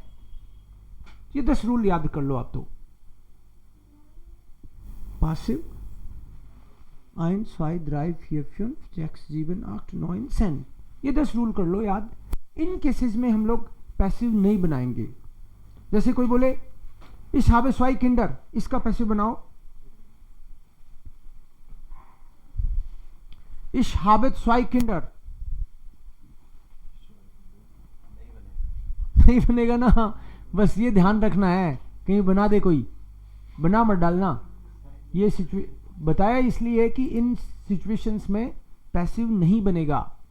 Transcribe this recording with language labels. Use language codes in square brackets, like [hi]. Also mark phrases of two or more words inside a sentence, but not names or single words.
[hi] ये 10 रूल याद कर लो आप. तो पासिव 1, 2, 3, 4, 5, 6, 7, 8, 9, 10, ये 10 रूल कर लो याद. इन केसेस में हम लोग पैसिव नहीं बनाएंगे. जैसे कोई बोले [de] Ich habe zwei Kinder, [hi] इसका पैसिव बनाओ. [de] Ich habe zwei Kinder [hi] नहीं बनेगा ना. बस ये ध्यान रखना है, कहीं बना दे कोई, बना मत डालना. ये बताया इसलिए कि इन सिचुएशंस में पैसिव नहीं बनेगा.